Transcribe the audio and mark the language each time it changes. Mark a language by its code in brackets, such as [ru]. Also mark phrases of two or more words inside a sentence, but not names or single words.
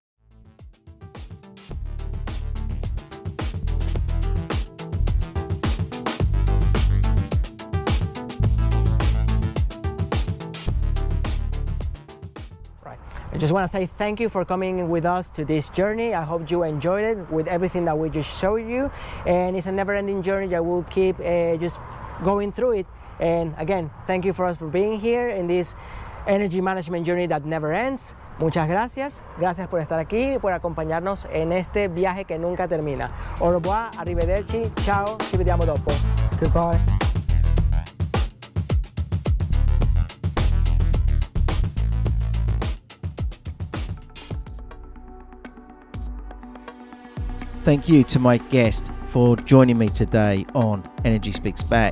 [en] I just want to say thank you for coming with us to this journey. I hope you enjoyed it with everything that we just showed you. And it's a never-ending journey that we'll keep just going through it. And again, thank you for us for being here in this energy management journey that never ends. [es] Muchas gracias. Gracias por estar aquí y por acompañarnos en este viaje que nunca termina. [fr] Au revoir, [it] arrivederci, ciao, ci vediamo dopo. [en] Goodbye. Thank you to my guest for joining me today on Energy Speaks Back.